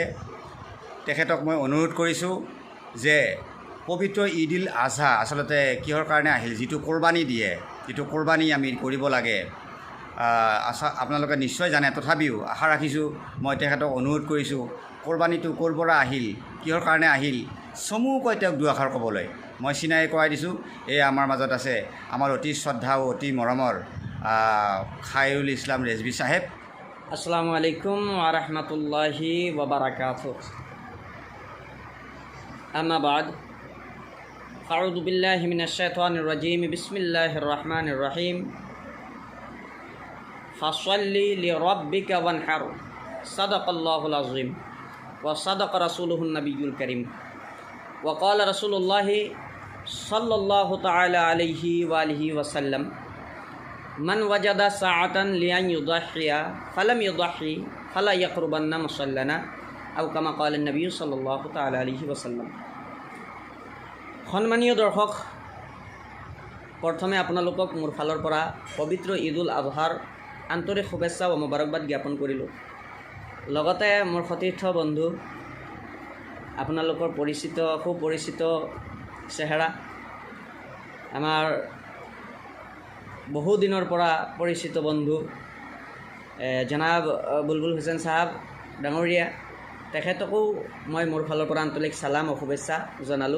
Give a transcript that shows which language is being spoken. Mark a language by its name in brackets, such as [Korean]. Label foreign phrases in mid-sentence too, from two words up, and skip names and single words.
[Assamese] তেখেতক মই অনুৰোধ কৰিছোঁ যে পবিত্ৰ ঈদ উল আজহা আচলতে কিহৰ কাৰণে আহিল, যিটো কোৰবানী দিয়ে, যিটো কোৰবানী আমি কৰিব লাগে আপোনালোকে নিশ্চয় জানে, তথাপিও আশা ৰাখিছোঁ মই তেখেতক অনুৰোধ কৰিছোঁ কোৰবানীটো ক'ৰ পৰা আহিল, কিহৰ কাৰণে আহিল, চমুকৈ তেওঁক দুআষাৰ ক'বলৈ মই চিনাই কৰাই দিছোঁ। এই আমাৰ মাজত আছে আমাৰ অতি শ্ৰদ্ধা ও অতি মৰমৰ খায়ৰুল ইছলাম ৰেজভি চাহেব। [Arabic] السلام عليكم ورحمة الله وبركاته. أما بعد، أعوذ بالله من الشيطان الرجيم. بسم الله الرحمن الرحيم. فصل لربك وانحر. صدق الله العظيم وصدق رسوله النبي الكريم. وقال رسول الله صلى الله تعالى عليه وعلى آله وسلم، من وجد سعة لأن يضحي فلم يضح فلا يقربن مصلانا أو كما قال النبي صلى الله تعالى عليه وسلم. [Assamese] সন্মানীয় দৰ্শক, প্ৰথমে আপোনালোকক মোৰ ফালৰ পৰা পবিত্ৰ ঈদ উল আজহাৰ আন্তৰিক শুভেচ্ছা ও মোবাৰকবাদ জ্ঞাপন কৰিলোঁ। লগতে মোৰ সতীৰ্থ বন্ধু, আপোনালোকৰ সুপৰিচিত চেহেৰা, আমাৰ বহু দিনৰ পৰা পৰিচিত বন্ধু জনাব বুলবুল হুছেইন চাহাব ডাঙৰীয়া, তেখেতকো মই মোৰ ফালৰ পৰা আন্তৰিক চালাম ও শুভেচ্ছা জনালোঁ।